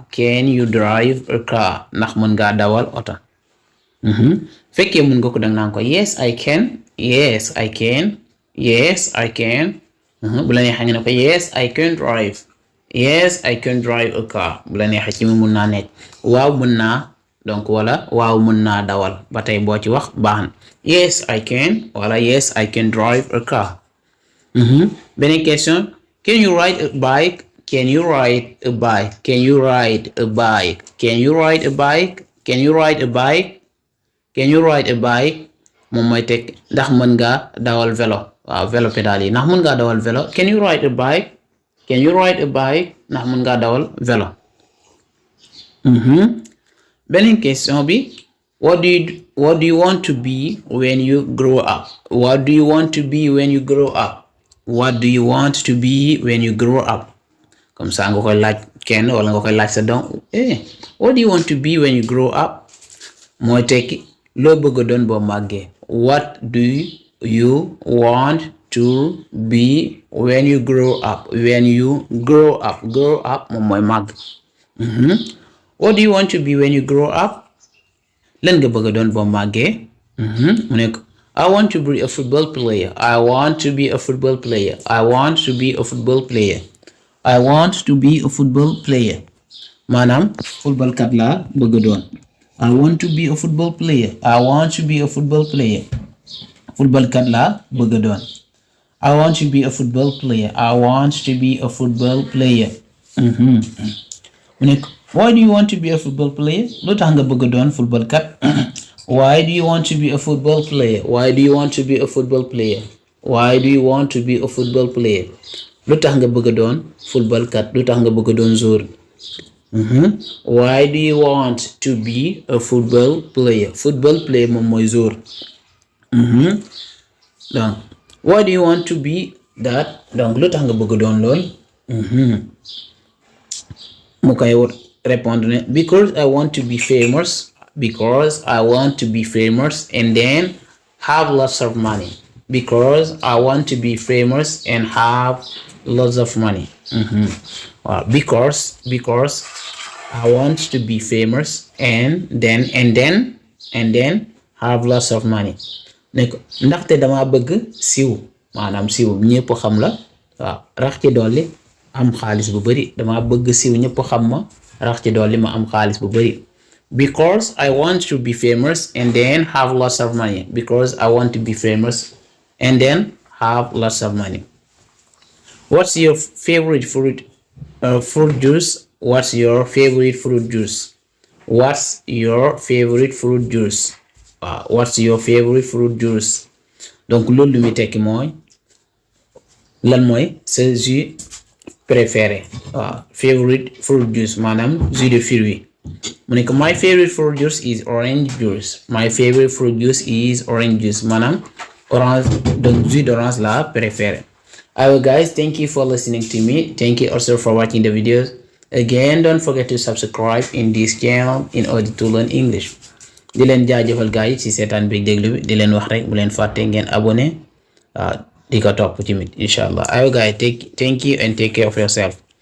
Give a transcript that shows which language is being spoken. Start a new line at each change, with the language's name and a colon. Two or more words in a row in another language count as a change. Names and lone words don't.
English: Can you drive a car?
Wolof: Ndax mën ngaa dawal oto. Fekkee mën nga ko dang naan ko
English: yes I can. Yes I can. Yes I can.
Wolof: Bu la neexee nga ne ko
English: yes I can drive. Yes I can drive a car.
Wolof: Bu la neexee ci mu mën naa nekk waaw mën naa donc wala waaw mën naa dawal ba tey boo ci wax baax na.
English: Yes I can wala yes I can drive a car. Beneen question. Can you ride a bike? Can you ride a bike? Can you ride a bike? Can you ride a bike? Can you ride a bike? Can you ride a bike?
Wolof: Moom mooy teg ndax mën nga dawal vélo waaw vélo pédale yi ndax mën nga dawal vélo.
English: Can you ride a bike? Can you ride a bike?
Wolof: ndax mën nga dawal vélo. Beneen question bi.
English: What do you want to be when you grow up? What do you want to be when you grow up? What do you want to be when you grow up?
French: Comme ça
Wolof: nga koy laaj kenn wala nga koy laaj sa doom.
English: What do you want to be when you grow up?
Wolof: Mooy tekki loo bëgg doon boo màggee.
English: What do you want to be when you grow up? When you grow up. Grow up
Wolof: moom mooy màgg.
English: What do you want to be when you grow up?
Wolof: Lan nga bëgg doon boo màggee. Mu nekk
English: I want to be a football player. I want to be a football player. I want to be a football player. I want to be a football player.
Wolof: Maanaam football kat laa bëgg doon.
English: I want to be a football player. I want to be a football player.
Wolof: Football kat laa bëgg doon.
English: I want to be a football player. I want to be a football player.
Wolof: Mu nekk
English: why do you want to be a football player?
Wolof: Lu tax nga bëgg doon football kat.
English: Why do you want to be a football player? Why do you want to be a football player? Why do you want to be a football player?
Wolof: Lu tax nga bëgg doon football kat. Lu tax nga bëgg doon joueur.
English: Why do you want to be a football player? Football player
Wolof: moom mooy joueur.
English: Donc why do you want to be that?
Wolof: Donc lu tax nga bëgg doon lool. Mu koy répondre ne
English: because I want to be famous. Because I want to be famous and then have lots of money. Because I want to be famous and have lots of money. Because I want to be famous and then have lots of money.
Wolof: Nekk ndaxte dama bëgg siiw maanaam siiw ñëpp xam la waaw rax ci dolli am xaalis bu bari dama bëgg siiw ñëpp xam ma rax ci dolli ma am xaalis bu bari.
English: because I want to be famous and then have lots of money. Because I want to be famous and then have lots of money. What's your favorite fruit juice? What's your favorite fruit juice? What's your favorite fruit juice? What's your favorite fruit juice?
Wolof: Donc loolu lu muy tekki mooy lan mooy sa
French: jus préféré.
English: Favorite fruit juice maanaam
French: jus de fruit.
Wolof: mu ne ko
English: my favorite fruit juice is orange juice. My favorite fruit juice is orange juice
Wolof: maanaam orange, donc jus d'orange la préféré.
English: Alright guys, thank you for listening to me. Thank you also for watching the videos. Again, don't forget to subscribe in this channel in order to learn English.
Wolof: Di leen jaajëfal gars yi ci seetaan bi déglu bi, di leen wax rek bu leen fàtte ngeen abonné di ko topp tamit inshallah.
English: Alright guys, thank you and take care of yourself.